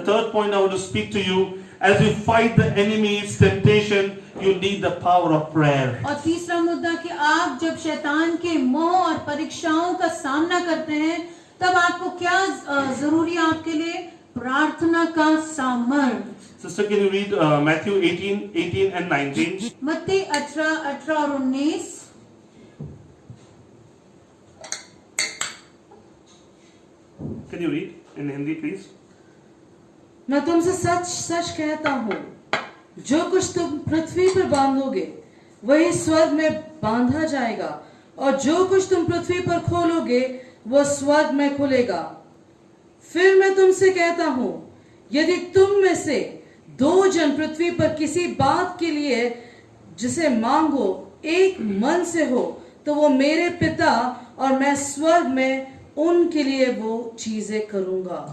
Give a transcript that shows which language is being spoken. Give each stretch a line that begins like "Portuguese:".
English: third point I want to speak to you, as you fight the enemy's temptation, you need the power of prayer.
Hindi: और तीसरा मुद्दा कि आप जब शैतान के मोह और परीक्षाओं का सामना करते हैं तब आपको क्या जरूरी है आपके लिए? प्रार्थना का सामर्थ्य।
English: Sister, can you read Matthew 18 and 19?
Hindi: मत्ती 18 और 19।
English: Can you read in Hindi, please?
Hindi: मैं तुमसे सच सच कहता हूँ, जो कुछ तुम पृथ्वी पर बांधोगे वही स्वर्ग में बांधा जाएगा, और जो कुछ तुम पृथ्वी पर खोलोगे वो स्वर्ग में खुलेगा। फिर मैं तुमसे कहता हूँ, यदि तुम में से 2 जन पृथ्वी पर किसी बात के लिए जिसे मांगो एक मन से हो, तो वो मेरे पिता और मैं स्वर्ग में उनके लिए वो चीजें करूंगा।